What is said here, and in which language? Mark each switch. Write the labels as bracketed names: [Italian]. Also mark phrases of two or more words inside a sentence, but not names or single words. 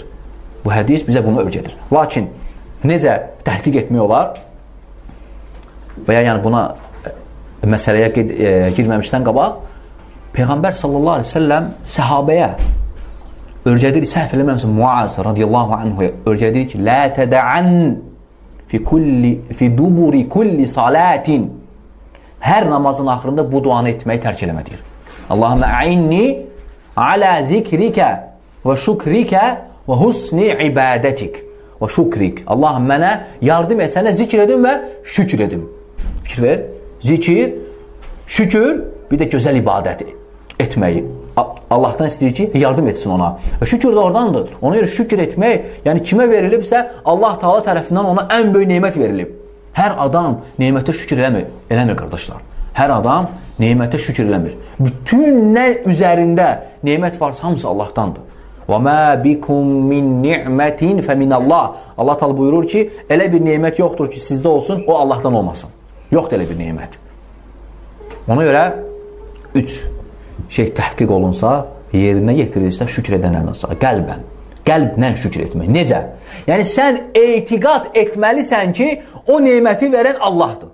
[Azerbaijani] Bu hədis bizə bunu öyrədir. Lakin, necə təhqiq etmək olar? Və ya yəni buna məsələyə girməmişdən qabaq, Peyğəmbər [Arabic] صلى الله عليه وسلم [Azerbaijani] səhabəyə öyrədir, səhv eləməmişsin, Muaz [Arabic] رضي الله عنه [Azerbaijani] öyrədir ki, [Arabic] لا تدعن في دبر كل صلاة. [Azerbaijani] Hər namazın axırında bu duanı etməyi tərk eləmə, deyir. [Arabic] اللهم أعني على ذكرك وشكرك وحسن عبادتك وشكرك. [Azerbaijani] Allahım mənə yardım et, sənə zikr edim və şükür edim. Fikir ver. Zikir, şükür, bir də gözəl ibadət etməyi. Allahdan istəyir ki, yardım etsin ona. Və şükür də oradandır. Ona görə şükür etmək, yəni kimə verilibsə, Allah Taala tərəfindən ona ən böyük nemət verilib. Hər adam nemətə şükür eləmir, qardaşlar. Hər adam nemətə şükür eləmir. Bütün nə üzərində nemət varsa, hamısı Allahdandır. [Arabic] وَمَا بِكُمْ مِنْ نِعْمَةٍ فَمِنَ [Azerbaijani] Allah Taala buyurur ki, elə bir nemət yoxdur ki, sizdə olsun, o Allahdan olmasın. Yoxdur elə bir nemət. Ona görə 3 şey təhqiq olunsa, yerinə yetirilsə, şükür edənlərdən sonra qəlbən, qəlblə şükür etmək. Necə? Yəni, sən etiqad etməlisən ki, o neməti verən Allahdır.